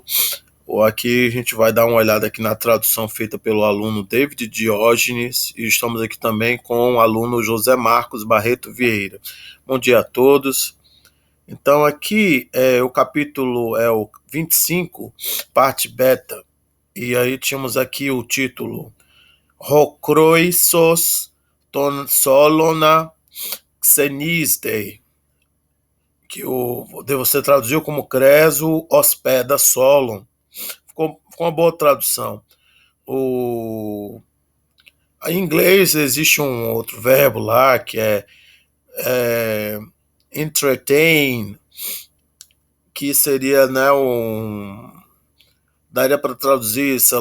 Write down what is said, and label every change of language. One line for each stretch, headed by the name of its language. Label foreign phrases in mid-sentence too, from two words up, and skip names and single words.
Portuguese: Aqui a gente vai dar uma olhada aqui na tradução feita pelo aluno David Diógenes e estamos aqui também com o aluno José Marcos Barreto Vieira. Bom dia a todos. Então aqui o capítulo é o 25, parte beta, e aí tínhamos aqui o título
Greek: Ὁ Κροῖσος τὸν Σόλωνα ξενίζει,
Portuguese: que você traduziu como Creso hospeda Solon. Ficou uma boa tradução. Em inglês existe um outro verbo lá que é entertain, que seria, né, daria para traduzir, sei